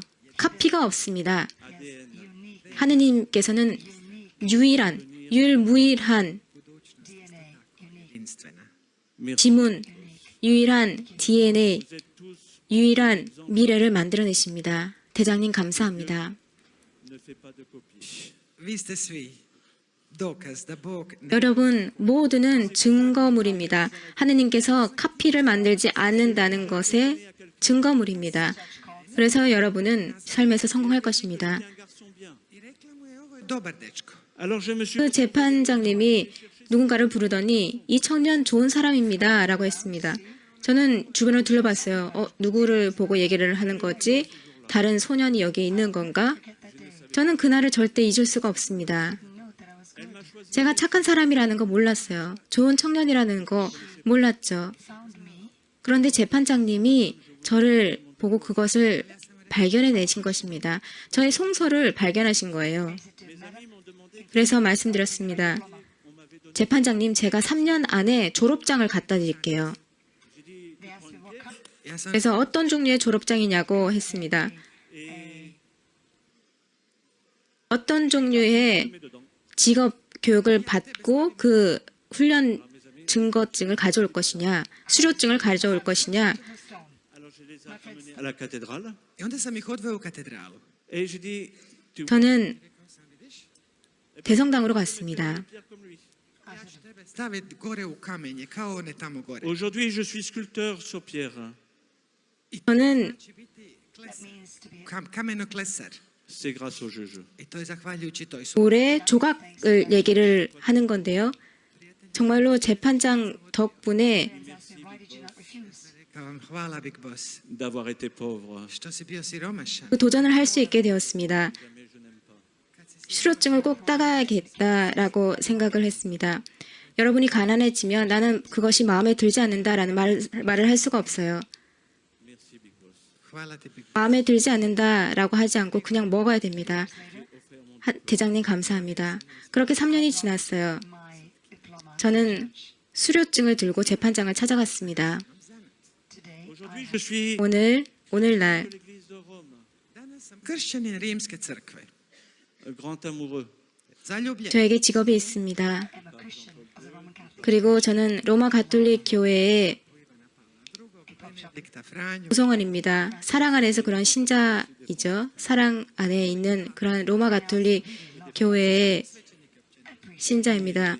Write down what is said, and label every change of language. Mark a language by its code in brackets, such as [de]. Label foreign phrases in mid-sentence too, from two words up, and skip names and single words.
[ko] 카피가 없습니다. 하느님께서는 유일무이한 [hr] Jedinstvena. [ko] 지문, 유일한 DNA, 유일한 미래를 만들어내십니다. 대장님 감사합니다. [fr] Ne fais pas de copie. [hr] Vi ste svi dokaz da Bog ne [ko] 여러분 모두는 증거물입니다. 하느님께서 카피를 만들지 않는다는 것의 증거물입니다. 그래서 여러분은 삶에서 성공할 것입니다. [fr] Un garçon bien. [hr] i rekla mu je ovo je dobar dečko. [fr] Alors je me suis [ko] 그 재판장님이 누군가를 부르더니 이 청년 좋은 사람입니다 라고 했습니다. 저는 주변을 둘러봤어요. 누구를 보고 얘기를 하는 거지? 다른 소년이 여기 있는 건가? 저는 그날을 절대 잊을 수가 없습니다. 제가 착한 사람이라는 거 몰랐어요. 좋은 청년이라는 거 몰랐죠. 그런데 재판장님이 저를 보고 그것을 발견해내신 것입니다. 저의 송소를 발견하신 거예요. 그래서 말씀드렸습니다. 재판장님, 제가 3년 안에 졸업장을 갖다 드릴게요. [hr] Ja sam [ko] 그래서 어떤 종류의 졸업장이냐고 했습니다. 어떤 종류의 직업 교육을 받고 그 훈련 증거증을 가져올 것이냐, 수료증을 가져올 것이냐. [fr] alors je les ai ramenés à la cathédrale [hr] I onda sam ih odveo u katedralu. [fr] et j'ai dit tu [ko] 저는 대성당으로 갔습니다. [fr] Pierre comme lui. [hr] Ja ću tebe staviti gore u kamenje, kao one tamo gore. [fr] Aujourd'hui, je suis sculpteur sur pierre. [ko] 저는 [hr] Će biti kamenoklesar. [fr] C'est grâce au juge. [hr] I to je zahvaljujući toj sudi. [ko] 돌의 조각을 얘기를 하는 건데요. 정말로 재판장 덕분에 [hr] Rekao vam, hvala Big Boss, [fr] D'avoir été pauvre. [hr] što si bio siromašan. [ko] 그 도전을 할 수 있게 되었습니다. 수료증을 꼭 따가야겠다라고 생각을 했습니다. 여러분이 가난해지면 나는 그것이 마음에 들지 않는다라는 말을 할 수가 없어요. [hr] Hvala ti Big Boss. [ko] 마음에 들지 않는다라고 하지 않고 그냥 먹어야 됩니다. 대장님 감사합니다. 그렇게 3년이 지났어요. 저는 수료증을 들고 재판장을 찾아갔습니다. [fr] Aujourd'hui, je suis [ko] 오늘날 [fr] de l'Église de Rome, [hr] Danas sam kršćanin Rimske crkve. [fr] un grand amoureux. [hr] Zaljubljen. [ko] 저에게 직업이 있습니다. 그리고 저는 로마 가톨릭 교회의 Benedikta Franju. 구성원입니다. 사랑 안에서 그런 신자이죠. 사랑 안에 있는 그런 로마 가톨릭 교회의 신자입니다.